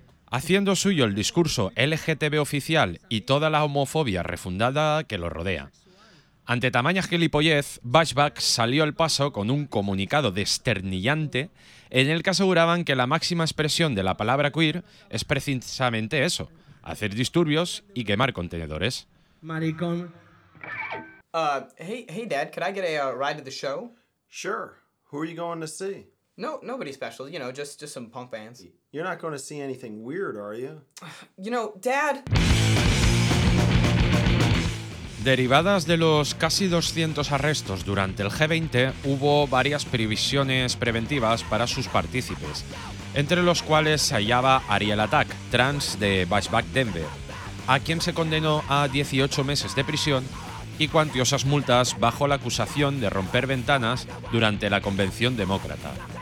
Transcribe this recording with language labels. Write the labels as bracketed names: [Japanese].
[Spanish] Haciendo suyo el discurso LGTB oficial y toda la homofobia refundada que lo rodea. Ante tamaña gilipollez, Bashback salió al paso con un comunicado desternillante en el que aseguraban que la máxima expresión de la palabra queer es precisamente eso, hacer disturbios y quemar contenedores. Maricón. [English] Hey, Dad, could I get a ride to the show? Sure. Who are you going to see? No, nobody special. You know, just some punk bands. You're not going to see anything weird, are you? You know, Dad... [Spanish] Derivadas de los casi 200 arrestos durante el G20, hubo varias prohibiciones preventivas para sus partícipes, entre los cuales se hallaba Ariel Attack, trans de Bashback Denver, a quien se condenó a 18 meses de prisión y cuantiosas multas bajo la acusación de romper ventanas durante la convención demócrata.